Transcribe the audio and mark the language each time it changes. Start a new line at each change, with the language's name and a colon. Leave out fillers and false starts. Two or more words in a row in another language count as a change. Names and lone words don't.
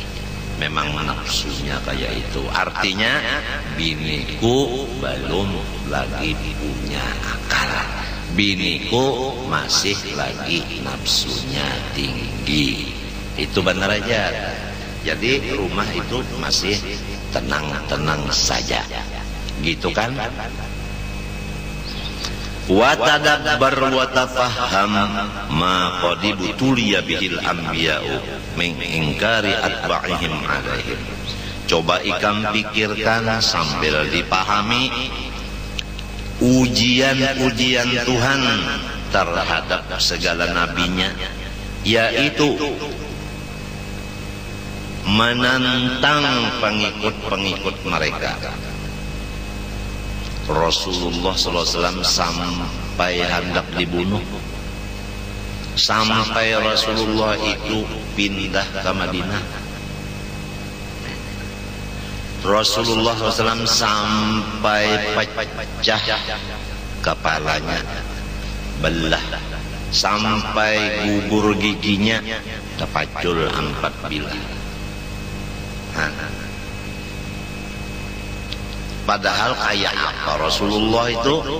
Banjar: Memang nafsunya kayak itu. Artinya biniku belum lagi punya akal, biniku masih lagi nafsunya tinggi. Itu benar aja. Jadi rumah itu masih tenang-tenang saja, gitu kan?
Arabic: وتدبر وتفهم ما قد ابتلي به الأنبياء من إنكار أتباعهم عليهم.
Banjar: Coba ikam pikirkan sambil dipahami ujian-ujian Tuhan terhadap segala nabinya, yaitu menantang pengikut-pengikut mereka. Rasulullah SAW sampai hendak dibunuh, sampai Rasulullah itu pindah ke Madinah. Rasulullah SAW sampai pecah kepalanya, belah, sampai gugur giginya, terpacul 4 bilah. Padahal kayak apa Rasulullah itu?